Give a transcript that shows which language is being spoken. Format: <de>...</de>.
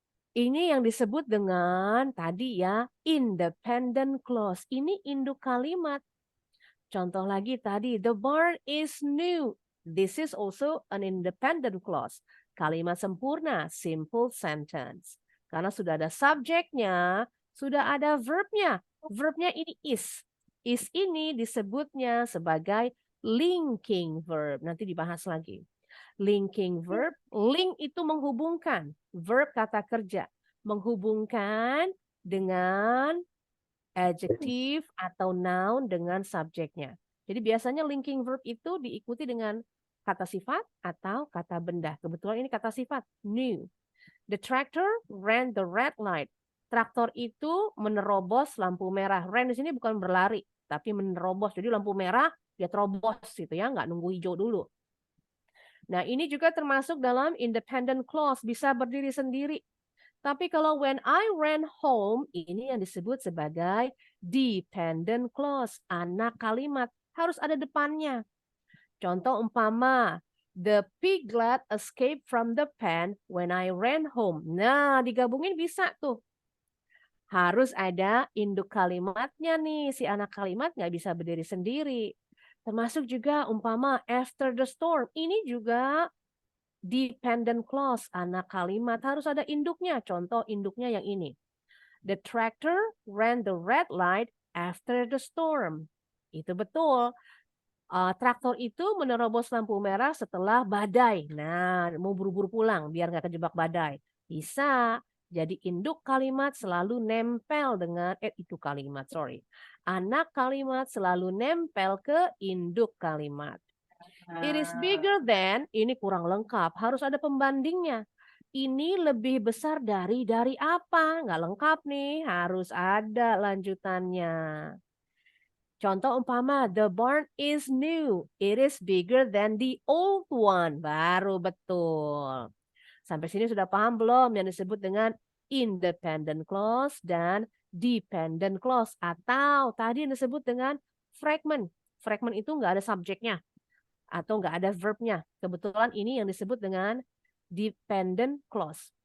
<id>Ini yang disebut dengan tadi ya, independent clause. Ini induk kalimat. Contoh lagi tadi,</id> <en>the barn is new. This is also an independent clause.</en> <id>Kalimat sempurna, simple sentence. Karena sudah ada subjeknya, sudah ada verbnya. Verbnya ini is. Is ini disebutnya sebagai linking verb. Nanti dibahas lagi. Linking verb, link itu menghubungkan. Verb kata kerja. Menghubungkan dengan adjective atau noun dengan subjeknya. Jadi biasanya linking verb itu diikuti dengan kata sifat atau kata benda. Kebetulan ini kata sifat, new.</id> <en>The tractor ran the red light.</en> <id>Traktor itu menerobos lampu merah. Ran di sini bukan berlari, tapi menerobos. Jadi lampu merah dia terobos gitu ya, nggak nunggu hijau dulu. Nah, ini juga termasuk dalam independent clause, bisa berdiri sendiri. Tapi kalau</id> <en>when I ran home,</en> <id>ini yang disebut sebagai dependent clause, anak kalimat, harus ada depannya. Contoh umpama,</id> <en>the piglet escaped from the pen when I ran home.</en> <id>Nah, digabungin bisa tuh. Harus ada induk kalimatnya nih, si anak kalimat nggak bisa berdiri sendiri. Termasuk juga umpama</id> <en>after the storm.</en> <id>Ini juga dependent clause, anak kalimat harus ada induknya. Contoh induknya yang ini.</id> <en>The tractor ran the red light after the storm.</en> <id>Itu betul. Traktor itu menerobos lampu merah setelah badai. Nah, mau buru-buru pulang biar nggak kejebak badai. Bisa. Jadi induk kalimat selalu nempel dengan itu kalimat, sorry. Anak kalimat selalu nempel ke induk kalimat.</id> <en>It is bigger than,</en> <id>ini kurang lengkap, harus ada pembandingnya. Ini lebih besar dari apa? Nggak lengkap nih, harus ada lanjutannya. Contoh umpama,</id> <en>the barn is new. It is bigger than the old one.</en> <id>Baru betul. Sampai sini sudah paham belum yang disebut dengan independent clause dan dependent clause. Atau tadi yang disebut dengan fragment. Fragment itu nggak ada subjeknya atau nggak ada verbnya. Kebetulan ini yang disebut dengan dependent clause.</id>